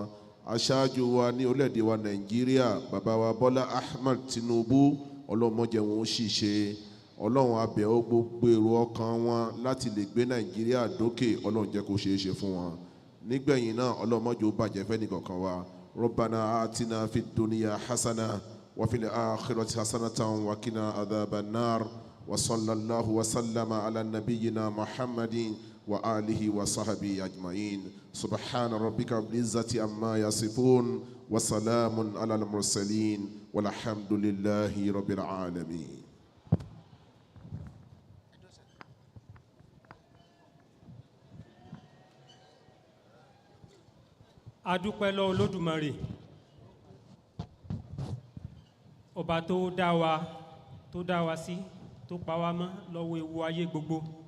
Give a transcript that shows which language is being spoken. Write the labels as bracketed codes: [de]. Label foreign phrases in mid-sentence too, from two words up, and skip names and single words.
[yo] Aṣáájú wa ní orílẹ̀-èdè wa Nàìjíríà, bàbá wa Bọ́lá Ahmed Tinubu, Ọlọ́run má jẹ́ wọn ó ṣìṣe. Ọlọ́run a bẹ̀ ọ́ gbogbo èrò ọkàn wọn láti lè gbé Nàìjíríà dókè, Ọlọ́run jẹ́ kó ṣeé ṣe fún wọn. Nígbẹ̀yìn náà, Ọlọ́run má jẹ́ ó bàjẹ́ fẹ́ nìkankan wa. [ar] ربنا آتنا في الدنيا حسنة وفي الآخرة حسنة وقنا عذاب النار. وصلى الله وسلم على نبينا محمد وعلى آله وصحبه أجمعين. سبحان ربك رب العزة عما يصفون وسلام على المرسلين والحمد لله رب العالمين. [yo] A dúpẹ́ lọ́wọ́ Olódùmarè, ọba tó dá wa sí, tó pa wá mọ́ lọ́wọ́ ewu ayé gbogbo.